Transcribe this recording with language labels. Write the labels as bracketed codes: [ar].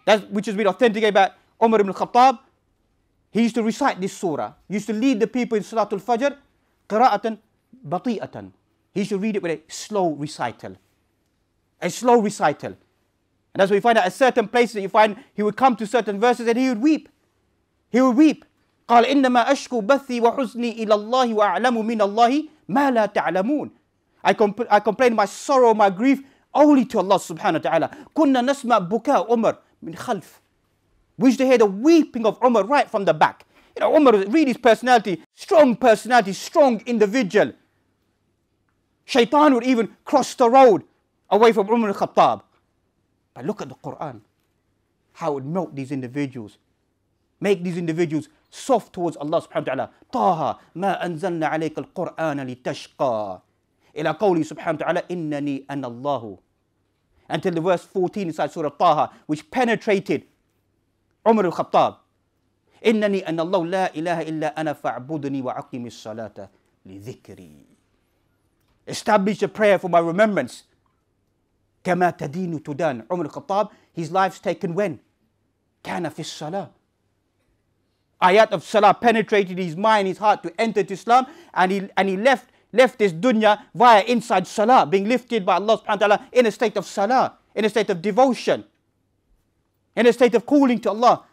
[en] Which has been authenticated by Umar ibn Khattab. He used to recite this surah. He used to lead the people in Salatul Fajr, [ar] qira'atan bati'atan. [en] He used to read it with a slow recital. A slow recital. And that's why you find out at certain places that you find he would come to certain verses and he would weep. He would weep. [ar] قال إنما أشكو بثي وحزني إلى الله وأعلم من الله ما لا تعلمون. [en] I complain my sorrow, my grief only to Allah subhanahu wa ta'ala. [ar] كنا نسمع بكاء عمر من خلف. [en] We used to hear the weeping of Umar right from the back. You know, Umar, read his personality, strong individual. Shaitan would even cross the road away from Umar al-Khattab. But look at the Quran. How it would melt these individuals. Make these individuals soft towards Allah subhanahu wa ta'ala. [ar] طه ما أنزلنا عليك القرآن لتشقى. إلى قوله سبحانه وتعالى إنني أنا الله. [en] Until the verse 14 inside Surah Taha, which penetrated Umar al-Khattab. [ar] إنني أنا الله لا إله إلا أنا فاعبدني وأقم الصلاة لذكري. [en] Establish a prayer for my remembrance. [ar] كما تدين تدان. [en] Umar al-Khattab, his life's taken when? [ar] كان في الصلاة. [en] Ayat of salah penetrated his mind, his heart to enter to Islam, and he left this dunya via inside salah, being lifted by Allah subhanahu wa ta'ala in a state of salah, in a state of devotion, in a state of calling to Allah.